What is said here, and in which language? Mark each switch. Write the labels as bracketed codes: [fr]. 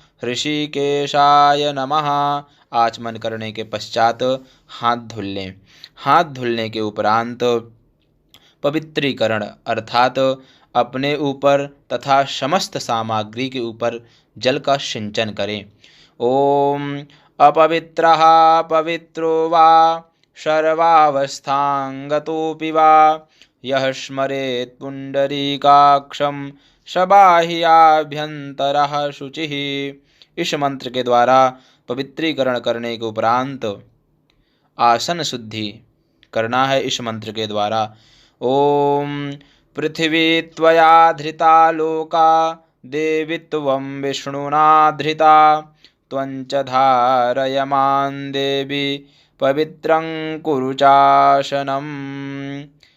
[sa] ऋषिकेशाय नमः। [hi] आचमन करने के पश्चात हाथ धुल लें। हाथ धुलने के उपरांत पवित्रीकरण अर्थात अपने ऊपर तथा समस्त सामग्री के ऊपर जल का सिंचन करें। [sa] ओम अपवित्रः पवित्रो वा सर्वावस्थांगतोऽपि वा यः स्मरेत् पुंडरीकाक्षं सबाह्याभ्यन्तरः शुचिः। [hi] इस मंत्र के द्वारा पवित्रीकरण करने के उपरांत आसन शुद्धि करना है। इस मंत्र के द्वारा [sa] ओम पृथिवी त्वया धृता लोका देवी त्वं विष्णुना धृता त्वञ्च धारयमान् देवी पवित्रं कुरु चासनम्।